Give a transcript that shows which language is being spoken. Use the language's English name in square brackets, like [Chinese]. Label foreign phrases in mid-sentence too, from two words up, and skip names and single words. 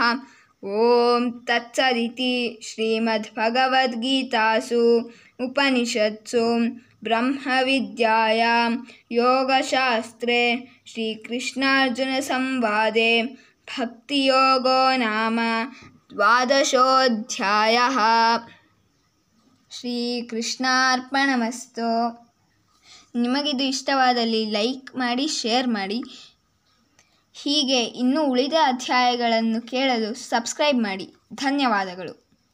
[Sanskrit] ओम तत्सदिति श्रीमद्भगवद्गीतासु उपनिषत्सु ब्रह्मविद्यायां योगशास्त्रे श्रीकृष्णार्जुनसंवादे भक्तियोगो नाम 12ोऽध्यायः। ಶ್ರೀಕೃಷ್ಣಾರ್ಪಣಮಸ್ತು. [Kannada] ನಿಮಗಿದು ಇಷ್ಟವಾದಲ್ಲಿ ಲೈಕ್ ಮಾಡಿ, ಶೇರ್ ಮಾಡಿ. ಹೀಗೆ ಇನ್ನೂ ಉಳಿದ ಅಧ್ಯಾಯಗಳನ್ನು ಕೇಳಲು ಸಬ್ಸ್ಕ್ರೈಬ್ ಮಾಡಿ. ಧನ್ಯವಾದಗಳು.